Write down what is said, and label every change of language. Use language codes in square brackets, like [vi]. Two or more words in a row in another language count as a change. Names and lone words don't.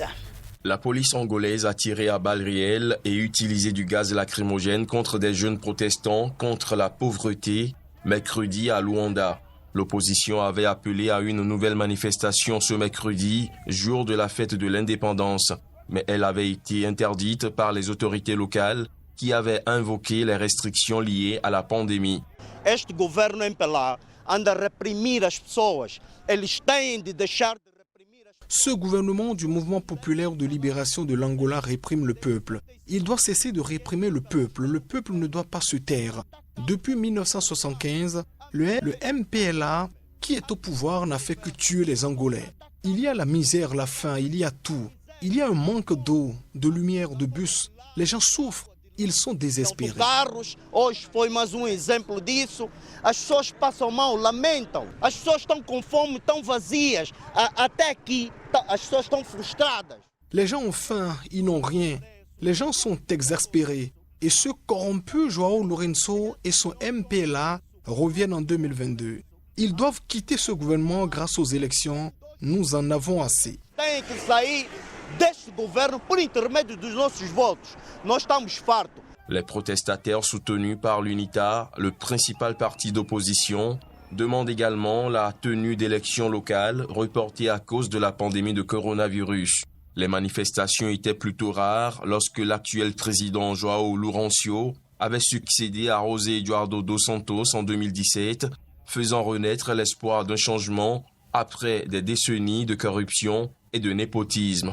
[fr] La police angolaise a tiré à balles réelles et utilisé du gaz lacrymogène contre des jeunes protestants contre la pauvreté mercredi à Luanda. L'opposition avait appelé à une nouvelle manifestation ce mercredi, jour de la fête de l'indépendance, mais elle avait été interdite par les autorités locales qui avaient invoqué les restrictions liées à la pandémie. [pt] Este governo MPLA anda a reprimir as pessoas. Eles têm de deixar de reprimir as pessoas. [fr] Ce gouvernement du mouvement populaire de libération de l'Angola réprime le peuple. Il doit cesser de réprimer le peuple. Le peuple ne doit pas se taire. Depuis 1975, le MPLA, qui est au pouvoir, n'a fait que tuer les Angolais. Il y a la misère, la faim, il y a tout. Il y a un manque d'eau, de lumière, de bus. Les gens souffrent, ils sont désespérés. [pt] Hoje foi mais exemplo disso. As pessoas passam mal, lamentam. As pessoas estão com fome, estão vazias. Até aqui, as pessoas estão frustradas. [fr] Les gens ont faim, ils n'ont rien. Les gens sont exaspérés. Et ce corrompu João Lourenço et son MPLA reviennent en 2022. Ils doivent quitter ce gouvernement grâce aux élections. Nous en avons assez. [pt] Tem que sair deste governo por intermédio dos nossos votos. Nós estamos fartos. [fr] Les protestataires soutenus par l'UNITA, le principal parti d'opposition, demandent également la tenue d'élections locales reportées à cause de la pandémie de coronavirus. Les manifestations étaient plutôt rares lorsque l'actuel président João Lourenço avait succédé à José Eduardo dos Santos en 2017, faisant renaître l'espoir d'un changement après des décennies de corruption et de népotisme.